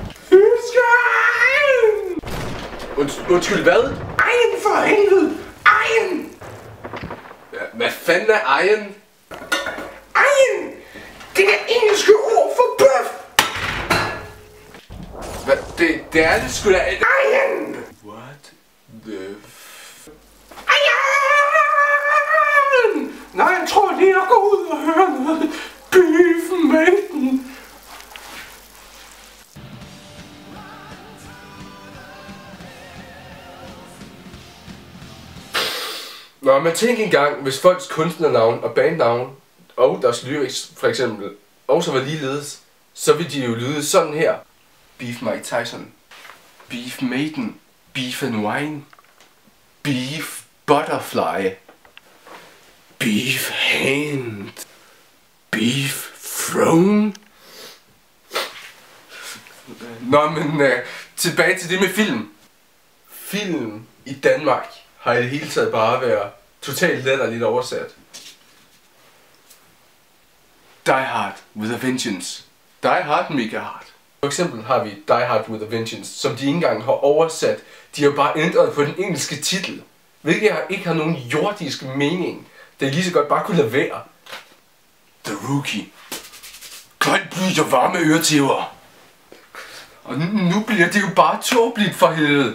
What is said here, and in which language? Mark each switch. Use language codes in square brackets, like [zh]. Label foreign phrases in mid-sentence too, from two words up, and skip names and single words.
[da] Fisken! Undskyld, hvad? Egen for helvede! Egen! Hvad fanden er egen? Egen! Det er engelske ord for bøf! Hvad? Det er det sgu da et egen! [en] What the f... Egen! [da] Nej, jeg tror lige at gå ud og høre noget beef mængden. Nå, men tænk engang, hvis folks kunstnernavn og bandnavn og deres lyrics for eksempel også var ligeledes, så ville de jo lyde sådan her. Beef Mike Tyson, Beef Maiden, Beef and Wine, Beef Butterfly, Beef Hand, Beef Throne. Nå, men tilbage til det med film. Film i Danmark har i det hele taget bare været totalt latterligt oversat. Die Hard with a Vengeance. Die Hard Mega Hard. For eksempel har vi Die Hard with a Vengeance, som de ikke engang har oversat. De har bare ændret på den engelske titel, hvilket ikke har nogen jordisk mening. Det lige så godt bare kunne lade være. The Rookie. Koldt blod og varme øretæver. Og nu bliver det jo bare tåbeligt for helvede.